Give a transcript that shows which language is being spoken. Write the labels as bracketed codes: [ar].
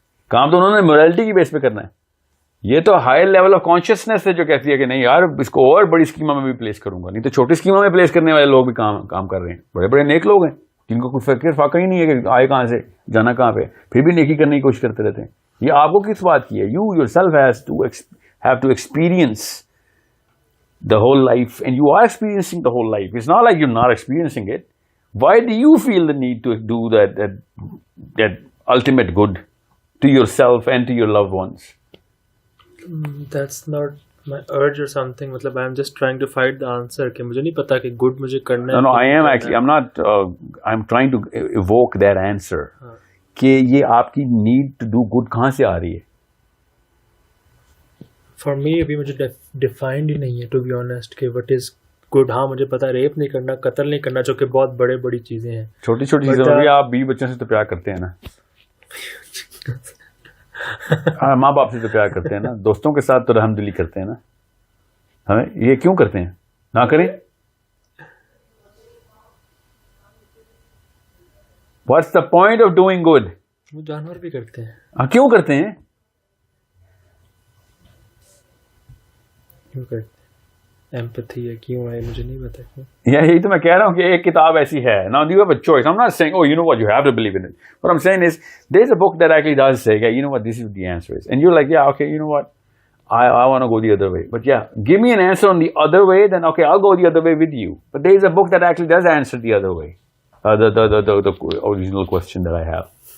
[ur] کام تو انہوں نے موریلٹی کی بیس پہ کرنا ہے. یہ تو ہائی لیول آف کانشیسنیس ہے جو کہتی ہے کہ نہیں یار اس کو اور بڑی اسکیموں میں بھی پلیس کروں گا, نہیں تو چھوٹی اسکیموں میں پلیس کرنے والے لوگ بھی کام کر رہے ہیں. بڑے بڑے نیک لوگ ہیں جن کو کوئی فکر فاقہ ہی نہیں ہے کہ آئے کہاں سے جانا کہاں پہ, پھر بھی نیکی کرنے کی کوشش کرتے رہتے ہیں. یہ آپ کو کس بات کی ہے؟ [en] You yourself have to experience the whole life, and you are experiencing the whole life. It's not like you're not experiencing it. Why do you feel the need to do that ultimate good to yourself and to your loved ones? That's not my urge or something. [ur] مطلب [en] I'm just trying to find the answer [ur] کہ مجھے نہیں پتا کہ good مجھے کرنا ہے. [en] No, I am actually, I'm not, I'm trying to evoke that answer. [ur] کہ یہ آپ کی [en] need to do good [ur] کہاں سے آ رہی ہے؟ فار می ابھی مجھے ڈیفائنڈ ہی نہیں ہے [en] to be honest [ur] کہ [en] What is good. [ur] ہاں مجھے پتا ریپ نہیں کرنا, قتل نہیں کرنا, جو کہ بہت بڑی چیزیں ہیں. چھوٹی چھوٹی چیزیں بھی آپ 20 بچوں سے تو پیار کرتے ہیں نا. ہاں ماں باپ سے تو پیار کرتے ہیں نا, دوستوں کے ساتھ تو رحم دلی کرتے ہیں نا. ہمیں یہ کیوں کرتے ہیں؟ نہ کریں. [en] What's the point of doing good? [ur] وہ جانور بھی کرتے ہیں. ہاں کیوں کرتے ہیں؟ ایمپتھی ہے, کیوں ہے مجھے نہیں پتا. یہی تو میں کہہ رہا ہوں کہ ایک کتاب ایسی ہے. [en] Now you have a choice. I'm not saying, oh, you know what, you have to believe in it. What I'm saying is, there's a book that actually does say, yeah, you know what, this is the answer is. And you're like, yeah, okay, you know what, I want to go the other way. But yeah, give me an answer on the other way, then okay, I'll go the other way with you. But there is a book that actually does answer the other way. The original question that I have.